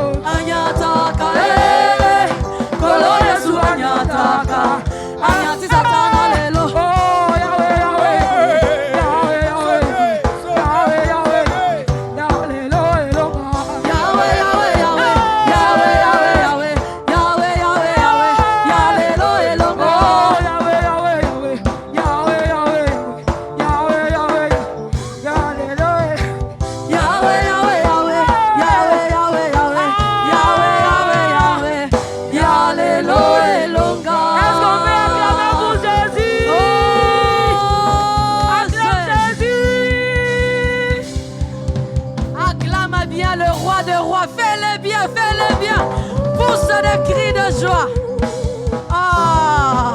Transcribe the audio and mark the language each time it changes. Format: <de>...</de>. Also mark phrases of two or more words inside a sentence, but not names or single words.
<ln>Anyataka kolo Yesu anyataka, anyati Satana lelo. Oh Yahweh Yahweh Yahweh Yahweh Yahweh Yahweh Yahweh lo elonga. Yahweh Yahweh Yahweh Yahweh Yahweh Yahweh Yahweh Yahweh Yahweh lo elonga. Oh Yahweh Yahweh Yahweh Yahweh Yahweh Yahweh Yahweh lo Yahweh Yahweh Yahweh Yahweh Yahweh Yahweh Yahweh Yahweh Yahweh lo elonga.</ln> <fr>Est-ce qu'on peut acclamer pour Jésus? Oh, Acclame Jésus. acclame bien le roi de rois. Fais-le bien, fais-le bien. Pousse des cris de joie. Ah.</fr>